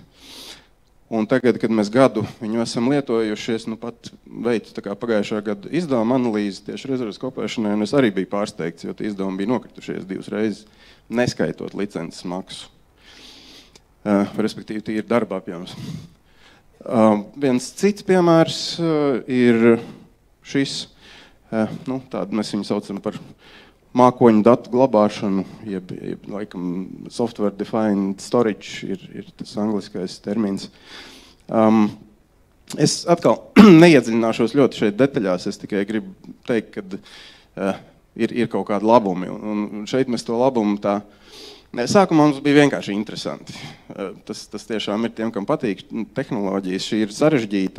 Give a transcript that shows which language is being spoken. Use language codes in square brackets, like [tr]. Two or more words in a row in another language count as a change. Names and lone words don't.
[lv] Un tagad, kad mēs gadu viņu esam lietojušies, pat veicu pagājušā gada izdevuma analīzi tieši rezervas kopēšanai, un es arī biju pārsteigts, jo tie izdevumi bija nokritušies 2 reizes, neskaitot licences maksu. Respektīvi, tie ir darba apjoms. Viens cits piemērs ir šis, tādu mēs viņu saucam par mākoņu datu glabāšanu, jeb laikam [en] software defined storage [lv] ir tas angliskais termins. Es atkal neiedziļināšos ļoti šeit detaļās, es tikai gribu teikt, ka ir kaut kādi labumi, un šeit mēs to labumu tā. Sākumā mums bija vienkārši interesanti. Tas tiešām ir tiem, kam patīk tehnoloģijas, šī ir sarežģīta.